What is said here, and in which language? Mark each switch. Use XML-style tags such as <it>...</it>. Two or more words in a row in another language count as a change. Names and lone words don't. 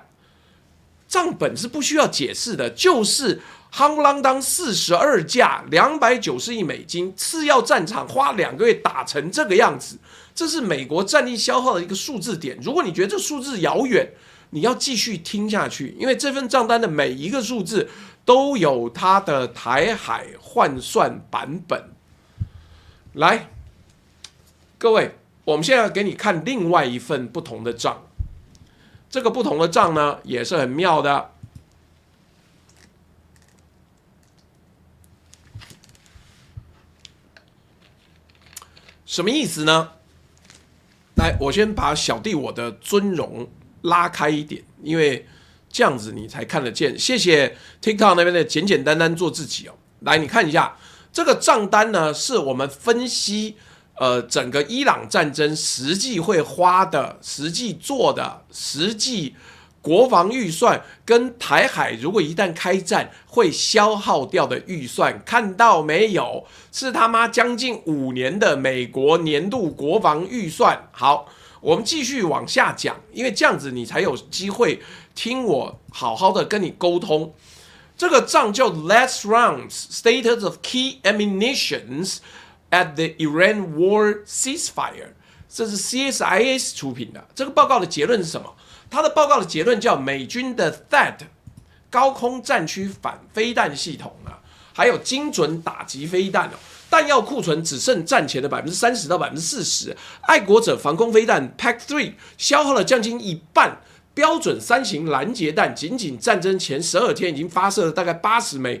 <zh>賬本是不需要解釋的，就是夯不啷當42架290億美金，次要戰場花2個月打成這個樣子，這是美國戰力消耗的一個數字點。如果你覺得這數字遙遠， 你要繼續聽下去，因為這份賬單的每一個數字都有它的台海換算版本。來，各位，我們現在給你看另外一份不同的賬，這個不同的賬呢也是很妙的。什麼意思呢？來，我先把小弟我的尊容拉開一點，因為這樣子你才看得見。謝謝 TikTok 那邊的簡簡單單做自己哦。來，你看一下這個賬單呢，是我們分析整個伊朗戰爭實際會花的、實際做的、實際國防預算跟台海如果一旦開戰會消耗掉的預算，看到沒有？是他媽將近5年的美國年度國防預算。好，我們繼續往下講，因為這樣子你才有機會聽我好好的跟你溝通。這個賬叫 Last Rounds Status of Key Ammunitions at the Iran War Ceasefire，這是 CSIS 出品的。這個報告的結論是什麼？他的報告的結論叫美軍的 THAAD 高空戰區反飛彈系統啊，還有精準打擊飛彈彈藥庫存只剩戰前的30%到40%。愛國者防空飛彈 PAC-3 消耗了將近一半。標準3型攔截彈僅僅戰爭前12天已經發射了大概80枚。</zh>